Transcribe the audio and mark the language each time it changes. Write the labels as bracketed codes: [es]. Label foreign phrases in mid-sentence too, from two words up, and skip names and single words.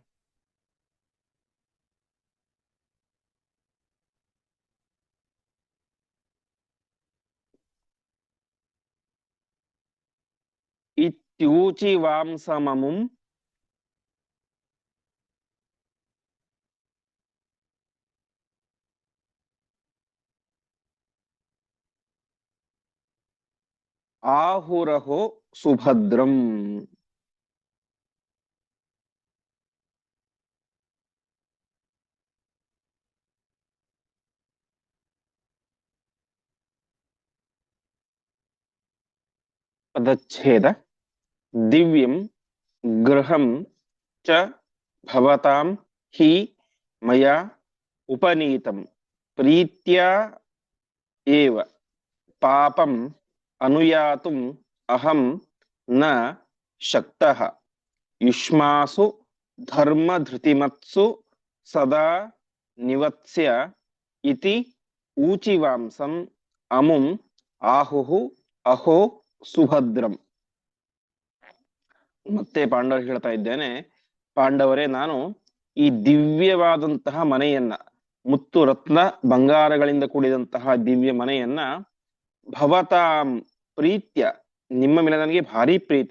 [sa] ಇತ್ಯೂಚಿವಾಂಸಮಮುಂ ಆಹುರಹೋ ಸುಭದ್ರಂ. ಪದಚ್ಛೇದ. ದಿವ್ಯಂ ಗೃಹಂ ಚ ಭವತಾಂ ಹಿ ಮಯಾ ಉಪನೀತಂ ಪ್ರೀತ್ಯಾ ಏವ ಪಾಪಂ ಅನುಯಾತುಂ ಅಹಂ ನ ಶಕ್ತಃ. ಯುಷ್ಮಾಸು ಧರ್ಮ ಧೃತಿಮತ್ಸು ಸದಾ ನಿವತ್ಸ್ಯ ಇತಿ ಊಚಿವಾಂಸಂ ಅಮುಂ ಆಹುಹು ಅಹೋ ಸುಭದ್ರಂ. [kn] ಮತ್ತೆ ಪಾಂಡವರು ಹೇಳ್ತಾ ಇದ್ದೇನೆ, ಪಾಂಡವರೇ, ನಾನು ಈ ದಿವ್ಯವಾದಂತಹ ಮನೆಯನ್ನ, ಮುತ್ತು ರತ್ನ ಬಂಗಾರಗಳಿಂದ ಕೂಡಿದಂತಹ ದಿವ್ಯ ಮನೆಯನ್ನ [sa] ಭವತಾಂ ಪ್ರೀತ್ಯ, [kn] ನಿಮ್ಮ ಮೇಲೆ ನನಗೆ ಭಾರಿ ಪ್ರೀತಿ.